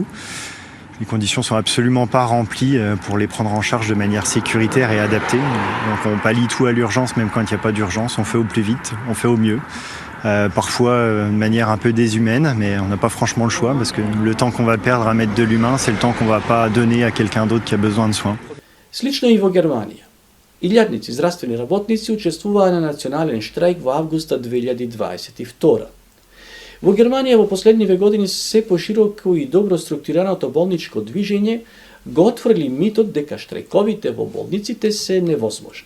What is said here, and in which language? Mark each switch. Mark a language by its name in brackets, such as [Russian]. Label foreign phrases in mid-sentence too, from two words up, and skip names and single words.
[French] Les conditions sont absolument pas remplies pour les prendre en charge de manière sécuritaire et adaptée. Donc on pallie tout à l'urgence, même quand il n'y a pas d'urgence. On fait au plus vite, on fait au mieux. Parfois de manière un peu déshumaine, mais on n'a pas franchement le choix parce que le temps qu'on va perdre à mettre de l'humain, c'est le temps qu'on va pas donner à quelqu'un d'autre qui a besoin de soins. [Macedonian] Слично и во Германија. Илјадници здравствени работници учествуваа на национален штрајк во августа 2022. Во Германија во последниве години се пошироко и добро структурираното болничко движење го отфрли митот дека штрајковите во болниците се невозможни.